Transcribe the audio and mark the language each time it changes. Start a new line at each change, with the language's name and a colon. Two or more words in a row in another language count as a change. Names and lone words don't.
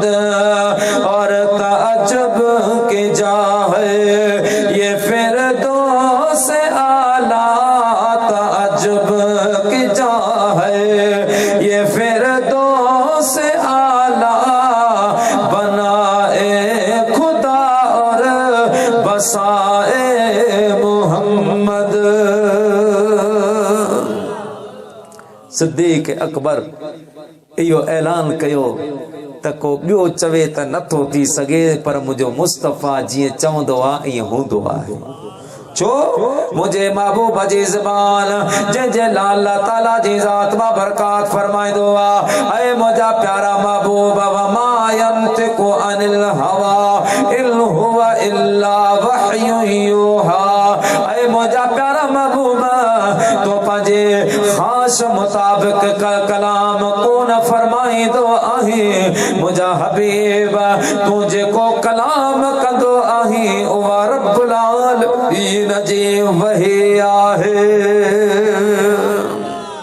Urdu: اور تعجب کی جا ہے یہ فردوس اعلیٰ تعجب کی جا ہے یہ فردوس اعلیٰ بنائے خدا اور بسائے محمد.
Sindhi: सिद्दीक अकबर इहो ऐलान कयो त को ॿियो चवे त नथो थी सघे पर मुंहिंजो मुस्तफ़ा जीअं चवंदो आहे ईअं हूंदो आहे। छो मुझे महबूब जी ज़बान जे लाल ताला जी ज़ात मां बरकात फरमाइंदो आ। ऐ मुझा प्यारा महबूब
Arabic: وما ينطق عن الهوى إن هو إلا وحي يوحى.
Sindhi: ऐ मुझा प्यारा महबूब तो पंहिंजे ख़ास मुताबिक कलाम कोन फरमाइंदो आहे। मुझा हबीब तू जेको कलाम कंदो आहे उहा
Arabic: رب العالمين
Sindhi: जी वही आहे।